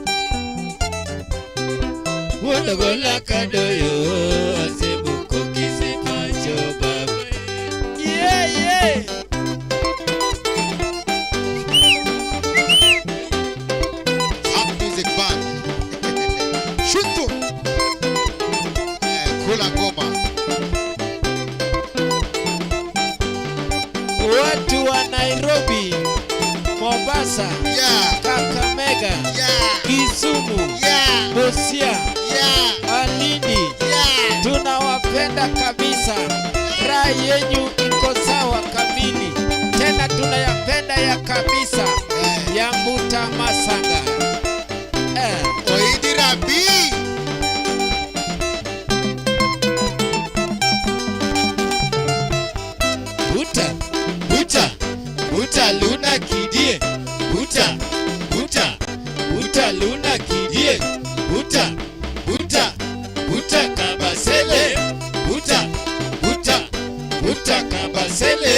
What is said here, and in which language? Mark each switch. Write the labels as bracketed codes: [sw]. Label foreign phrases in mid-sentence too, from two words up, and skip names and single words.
[en] Wodogola kadoyo aseboko kisepacho babae. Yeah, yeah. Up music band. Shoot to. [sw] Kula ngoma. Watu wa Nairobi, Mombasa, [en] Yeah. [sw] Kakamega, [en] Yeah. [sw] Kisumu, [en] Yeah. [sw] Busia, [en] Yeah. [sw] Malindi, [en] Yeah. [sw] tunawapenda kabisa. Raha yenyu iko sawa kamili, tena tunayapenda ya kabisa ya Mbuta Masanga. Oidi Rabi. Buta, Buta, Buta Luna Kidie, Buta, Buta, Buta Luna Kidie, Buta, Buta, Buta Kabasele, Buta, Buta, Buta Kabasele.